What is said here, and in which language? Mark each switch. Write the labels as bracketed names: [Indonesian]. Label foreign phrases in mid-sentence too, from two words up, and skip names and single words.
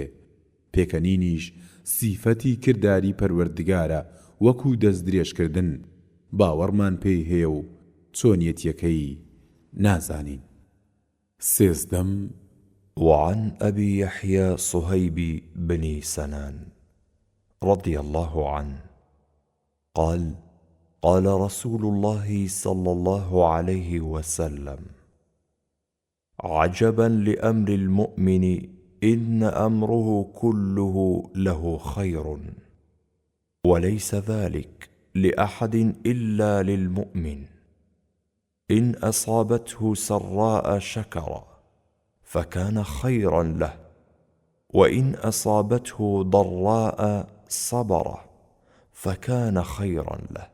[Central Kurdish] پێکەنینیش سیفەتی کردداری پەروەردگارە وەکو دەست درێژکردن باوەڕمان پێی هەیە و چۆنیەتیەکەی نازانین. سێزدەم [Arabic] وعن أبي يحيى صهيب بن سنان رضي الله عنه قال: قال رسول الله صلى الله عليه وسلم: عجبا لأمر المؤمن إن أمره كله له خير، وليس ذلك لأحد إلا للمؤمن، إن أصابته سراء شكر فكان خيرا له، وإن أصابته ضراء صبر فكان خيرا له.